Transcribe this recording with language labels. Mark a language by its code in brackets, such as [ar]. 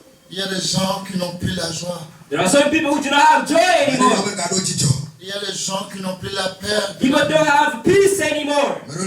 [fr] Il y a des gens qui n'ont plus la joie. [en] There are some people who do not have joy anymore. [fr] Il y a des gens qui n'ont plus la paix. [en] People don't have peace anymore.